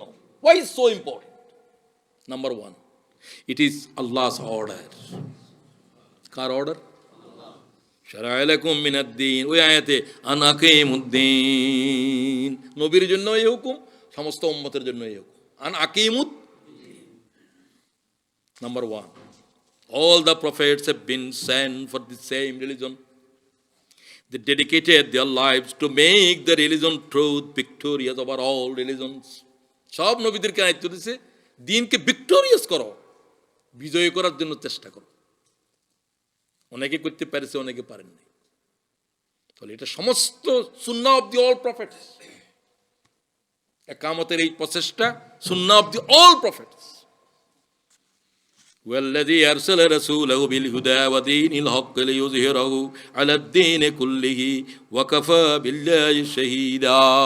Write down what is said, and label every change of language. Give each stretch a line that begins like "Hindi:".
English: Why so important? Number one, it is Allah's order.
Bangla: Car order?
Arabic: শারা'a লাকুম মিনাদ-দীন,
Bangla: ওই আয়াতে
Arabic: আন আকিমুদ-দীন,
Bangla: নবীর জন্য এই হুকুম, সমস্ত উম্মতের জন্য এই হুকুম,
Arabic: আন আকিমুদ।
English: Number one, all the prophets have been sent for the same religion. They dedicated their lives to make the religion truth victorious over all religions.
Bangla: সব নবীদেরকে দায়িত্ব দিয়েছে দ্বীনকে
English: victorious
Bangla: করো, বিজয় করার জন্য চেষ্টা করো। অনেকে করতে পেরেছে, অনেকে পারেননি। তাহলে এটা সমস্ত
English: সুন্নাহ of the all prophets.
Bangla: একামতের এই প্রচেষ্টা
English: সুন্নাহ of the all prophets.
Arabic: والذي أرسل رسوله بالهدى ودين الحق ليظهره على الدين كله وكفى بالله شهيدا।